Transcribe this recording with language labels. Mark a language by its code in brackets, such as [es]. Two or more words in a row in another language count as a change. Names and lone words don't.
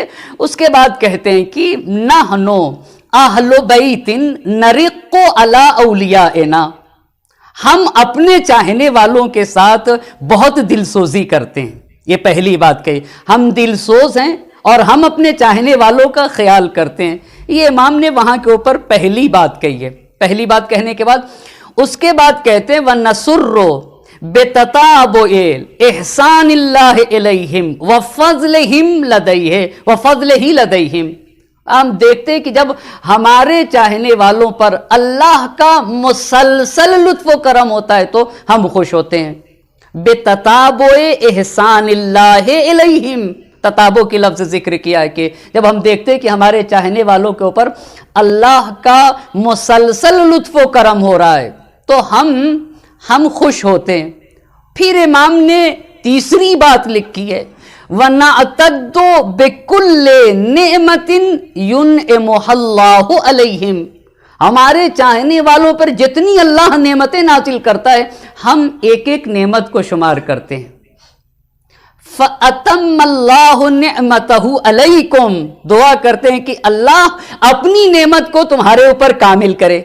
[hi] उसके बाद कहते हैं कि [ar] نحن أهل بيت نرق على أوليائنا, [hi] हम अपने चाहने वालों के साथ बहुत दिलसोजी करते हैं। ये पहली बात कही, हम दिलसोज हैं और हम अपने चाहने वालों का ख्याल करते हैं। ये इमाम ने वहां के ऊपर पहली बात कही है। पहली बात कहने के बाद उसके बाद कहते हैं [ar] ونسر بتتابع إحسان الله إليهم وفضلهم لديه وفضله لديهم. [hi] हम देखते हैं कि जब हमारे चाहने वालों पर अल्लाह का मुसलसल लुत्फ़ व करम होता है तो हम खुश होते हैं। [ar] بتتابع إحسان الله إليهم, [hi] तताबो की लफ्ज़ जिक्र किया है कि जब हम देखते हैं कि हमारे चाहने वालों के ऊपर अल्लाह का मुसलसल लुत्फ़ व करम हो रहा है तो हम खुश होते हैं। फिर इमाम ने तीसरी बात लिखी है [ar] ونعتد بكل نعمة ينعمها الله عليهم, [hi] हमारे चाहने वालों पर जितनी अल्लाह नेमतें नाजिल करता है हम एक एक नेमत को शुमार करते हैं। [ar] فأتم الله نعمته عليكم, [hi] दुआ करते हैं कि अल्लाह अपनी नेमत को तुम्हारे ऊपर कामिल करे।